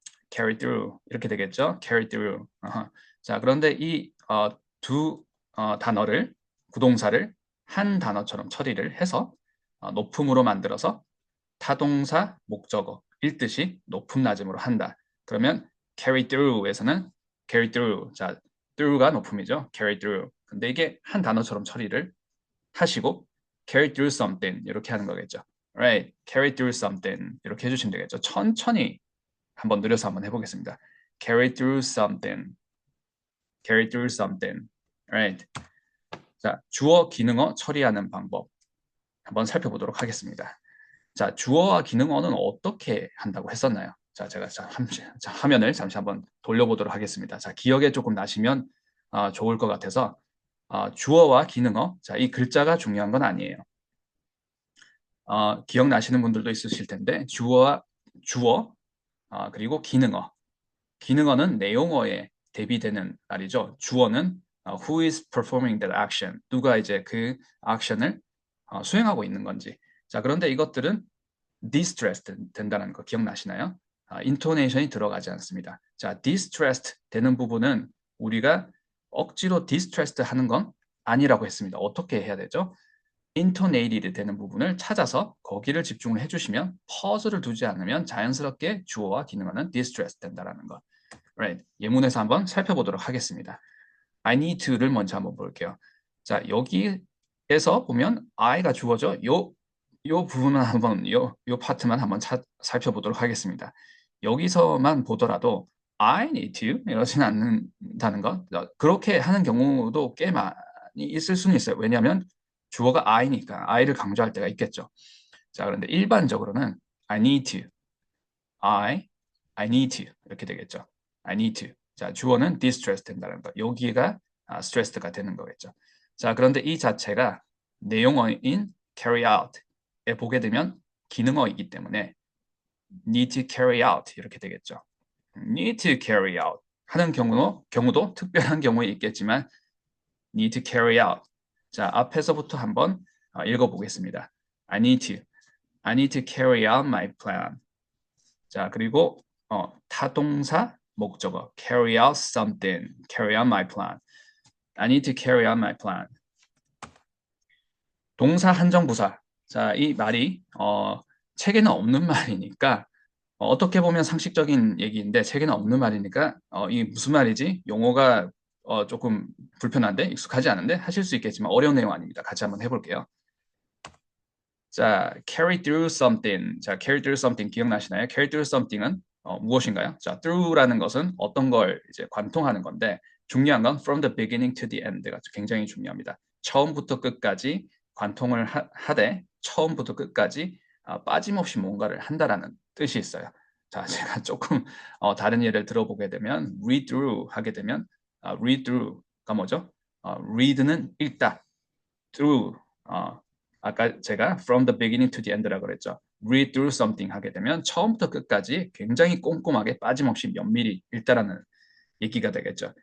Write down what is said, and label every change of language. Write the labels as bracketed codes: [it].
[ko] carry through 이렇게 되겠죠. [en] carry through. [ko] 자, 그런데 이 두 단어를 구동사를 한 단어처럼 처리를 해서 높음으로 만들어서 타동사 목적어 읽듯이 높음 낮음으로 한다. 그러면 carry through에서는 carry through. 자, through가 높음이죠. [en] carry through. [ko] 근데 이게 한 단어처럼 처리를 하시고 carry through something 이렇게 하는 거겠죠. Right. carry through something 이렇게 해주시면 되겠죠. 천천히 한번 느려서 한번 해보겠습니다. [en] carry through something. carry through something. Right. [ko] 자, 주어 기능어 처리하는 방법 한번 살펴보도록 하겠습니다. 자, 주어와 기능어는 어떻게 한다고 했었나요? 자, 제가 화면을 잠시 한번 돌려보도록 하겠습니다. 자, 기억에 조금 나시면 좋을 것 같아서 주어와 기능어, 자, 이 글자가 중요한 건 아니에요. 기억나시는 분들도 있으실 텐데 주어, 그리고 기능어. 기능어는 내용어에 대비되는 말이죠. 주어는 [en] who is performing that action. [ko] 누가 이제 그 액션을 수행하고 있는 건지. 자, 그런데 이것들은 distressed 된다는 거 기억나시나요? 인토네이션이 들어가지 않습니다. 자, distressed 되는 부분은 우리가 억지로 distressed 하는 건 아니라고 했습니다. 어떻게 해야 되죠? intonated 되는 부분을 찾아서 거기를 집중을 해주시면 pause를 두지 않으면 자연스럽게 주어와 기능어는 distressed 된다는 것. [en] Right. [ko] 예문에서 한번 살펴보도록 하겠습니다. I need to를 먼저 한번 볼게요. 자, 여기에서 보면 I가 주어져. 요 부분만 한번 요 파트만 한번 살펴보도록 하겠습니다. 여기서만 보더라도 I need to 이러지는 않는다는 것. 그렇게 하는 경우도 꽤 많이 있을 수는 있어요. 왜냐하면 주어가 I니까 I를 강조할 때가 있겠죠. 자, 그런데 일반적으로는 I need to, I need to 이렇게 되겠죠. [en] I need to. [ko] 자, 주어는 distressed 된다는 것. 여기가 stressed가 되는 거겠죠. 자, 그런데 이 자체가 내용어인 carry out에 보게 되면 기능어이기 때문에 need to carry out 이렇게 되겠죠. need to carry out 하는 경우도 특별한 경우에 있겠지만 need to carry out. 자, 앞에서부터 한번 읽어보겠습니다. [en] I need to carry out my plan. [ko] 자, 그리고 타동사 목적어 [en] carry out something, carry out my plan. I need to carry out my plan. [ko] 동사 한정부사. 자, 이 말이 책에는 없는 말이니까 어떻게 보면 상식적인 얘기인데 책에는 없는 말이니까 이 무슨 말이지? 용어가 조금 불편한데 익숙하지 않은데 하실 수 있겠지만 어려운 내용 아닙니다. 같이 한번 해볼게요. [en] 자, carry through something. 자, carry through something [ko] 기억나시나요? [en] carry through something은 [ko] 무엇인가요? 자, through라는 것은 어떤 걸 이제 관통하는 건데 중요한 건 [en] from the beginning to the end [ko] 가 굉장히 중요합니다. 처음부터 끝까지 관통을 하되 처음부터 끝까지 빠짐없이 뭔가를 한다라는 뜻이 있어요. 자, 제가 조금 다른 예를 들어보게 되면 read through 하게 되면 read through가 뭐죠? read는 읽다, through 아까 제가 [en] from the beginning to the end [ko] 라고 그랬죠. read through something 하게 되면 처음부터 끝까지 굉장히 꼼꼼하게 빠짐없이 면밀히 읽다라는 얘기가 되겠죠.